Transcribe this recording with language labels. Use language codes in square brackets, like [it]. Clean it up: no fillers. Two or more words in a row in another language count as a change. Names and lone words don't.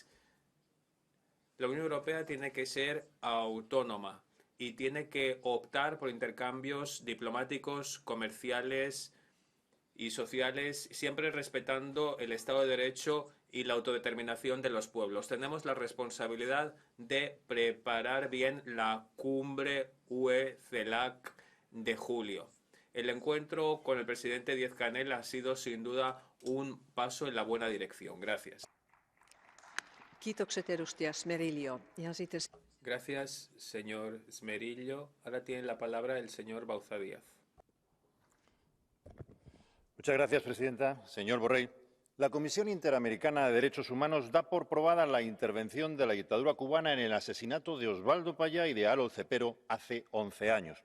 [es] La Unión Europea tiene que ser autónoma y tiene que optar por intercambios diplomáticos, comerciales y sociales, siempre respetando el Estado de Derecho y la autodeterminación de los pueblos. Tenemos la responsabilidad de preparar bien la cumbre UE-CELAC de julio. El encuentro con el presidente Díaz-Canel ha sido sin duda un paso en la buena dirección. Gracias. [fi] kiitokset, edustaja Smerillo. Ja sitten [es] Gracias, señor Smerillo. Ahora tiene la palabra el señor Bauzá Díaz. Muchas gracias, presidenta. Señor Borrell, la Comisión Interamericana de Derechos Humanos da por probada la intervención de la dictadura cubana en el asesinato de Osvaldo Payá y de Alo Cepero hace 11 años.